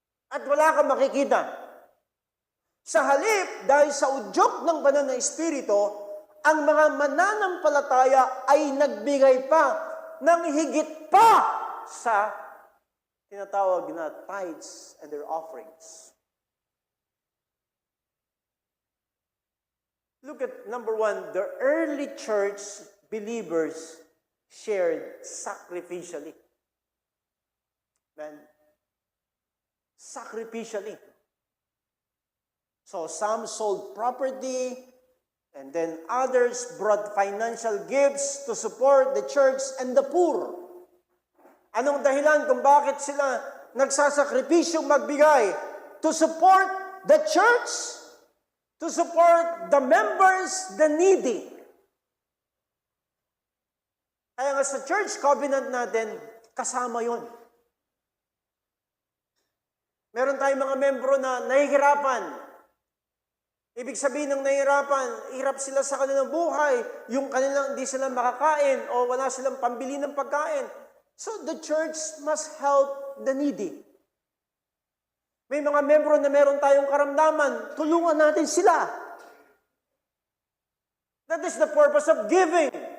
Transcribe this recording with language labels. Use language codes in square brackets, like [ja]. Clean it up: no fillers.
[tl] At wala kang makikita. Sa halip, dahil sa udyok ng banal na Espiritu, ang mga mananampalataya ay nagbigay pa ng higit pa sa tinatawag na [en] tithes and their offerings. Look at number 1, the early church believers shared sacrificially. Man, sacrificially. So some sold property, and then others brought financial gifts to support the church and the poor. [tl] Anong dahilan kung bakit sila nagsasakripisyo magbigay? [en] To support the church, to support the members, the needy. [tl] Kaya nga sa church covenant natin, kasama yon. Meron tayong mga membro na nahihirapan. Ibig sabihin ng nahihirapan, hirap sila sa kanilang buhay, yung kanilang hindi sila makakain o wala silang pambili ng pagkain. [en] So the church must help the needy. [tl] May mga membro na meron tayong karamdaman, tulungan natin sila. [en] That is the purpose of giving.